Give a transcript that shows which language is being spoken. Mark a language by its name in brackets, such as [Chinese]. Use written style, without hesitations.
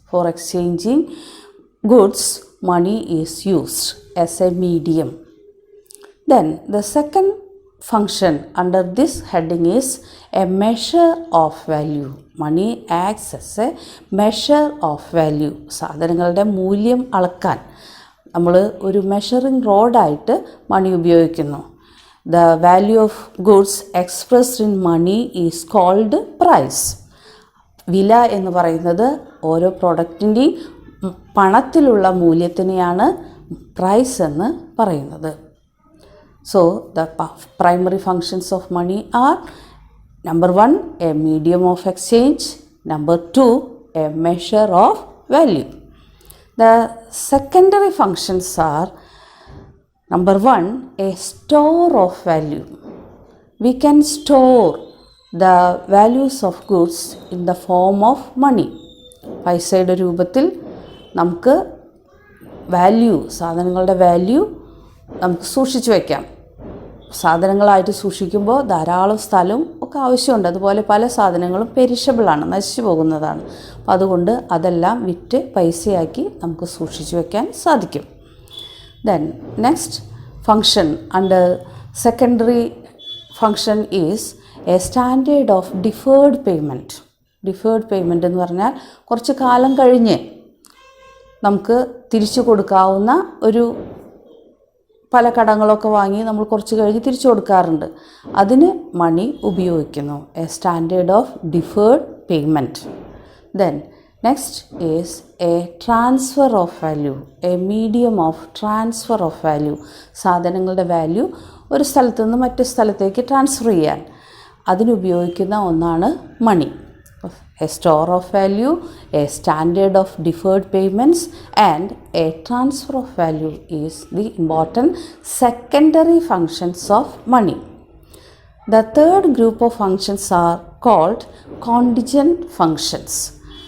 [English] For exchanging goods, money is used as a medium. Then the second function under this heading is a measure of value. Money acts as a measure of value. [Malayalam] സാധനങ്ങളുടെ മൂല്യം അളക്കാൻ നമ്മൾ ഒരു measuring റോഡായിട്ട് മണി ഉപയോഗിക്കുന്നു. [English] The value of goods expressed in money is called price. [Malayalam] വില എന്ന് പറയുന്നത് ഓരോ പ്രോഡക്റ്റിൻ്റെയും പണത്തിലുള്ള മൂല്യത്തിനെയാണ് പ്രൈസ് എന്ന് പറയുന്നത്. [English] So the primary functions of money are number 1, a medium of exchange, number 2, a measure of value. The secondary functions are number 1, a store of value. We can store the values of goods in the form of money. [Malayalam] പൈസയുടെ രൂപത്തിൽ നമുക്ക് value, സാധനങ്ങളുടെ value നമുക്ക് സൂക്ഷിച്ചു വയ്ക്കാം. സാധനങ്ങളായിട്ട് സൂക്ഷിക്കുമ്പോൾ ധാരാളം സ്ഥലവും ഒക്കെ ആവശ്യമുണ്ട്. അതുപോലെ പല സാധനങ്ങളും പെരിഷബിളാണ്, നശിച്ചു പോകുന്നതാണ്. അപ്പം അതുകൊണ്ട് അതെല്ലാം വിറ്റ് പൈസയാക്കി നമുക്ക് സൂക്ഷിച്ചു വയ്ക്കാൻ സാധിക്കും. [English] Then next function under secondary function is a standard of deferred payment. [Malayalam] Deferred payment എന്ന് പറഞ്ഞാൽ കുറച്ച് കാലം കഴിഞ്ഞ് നമുക്ക് തിരിച്ചു കൊടുക്കാവുന്ന ഒരു പല കടങ്ങളൊക്കെ വാങ്ങി നമ്മൾ കുറച്ച് കഴിഞ്ഞ് തിരിച്ചു കൊടുക്കാറുണ്ട്. അതിന് മണി ഉപയോഗിക്കുന്നു. [English] A standard of deferred payment. Then next is a transfer of value, a medium of transfer of value. [Malayalam] സാധനങ്ങളുടെ വാല്യൂ ഒരു സ്ഥലത്തു നിന്ന് മറ്റു സ്ഥലത്തേക്ക് ട്രാൻസ്ഫർ ചെയ്യാൻ അതിനുപയോഗിക്കുന്ന ഒന്നാണ് മണി. [English] A store of value, a standard of deferred payments, and a transfer of value is the important secondary functions of money. The third group of functions are called contingent functions.